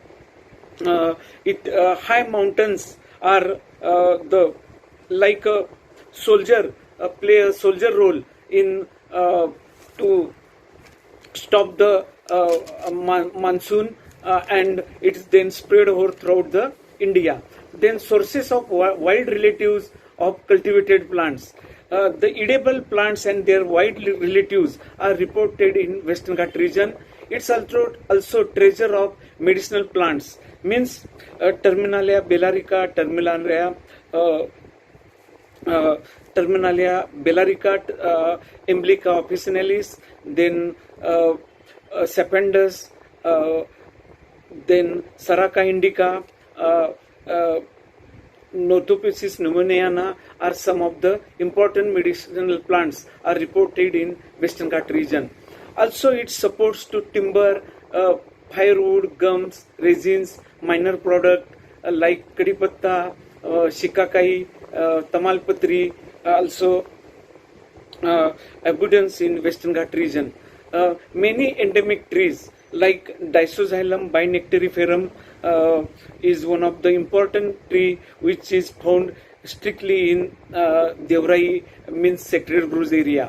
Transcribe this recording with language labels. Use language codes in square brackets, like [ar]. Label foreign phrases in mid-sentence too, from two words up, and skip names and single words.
[en] High mountains are the like a soldier play a soldier role in to stop the monsoon and it's then spread over throughout the India. Then sources of wild relatives of cultivated plants. The edible plants and their wild relatives are reported in Western Ghat region. It's also treasure of medicinal plants, means Terminalia bellarica, Terminalia bellarica, Emblica officinalis, then Sapendus, then Saraca indica, Nothopesis pneumoniana are some of the important medicinal plants are reported in Western Ghat region. Also, it supports to timber, firewood, gums, resins, minor product like kadipatta, shikakai, tamalpatri, also abundance in Western Ghat region. Many endemic trees like Disoxylum binectariferum is one of the important tree which is found strictly in Devrai, means Sacred Groves area.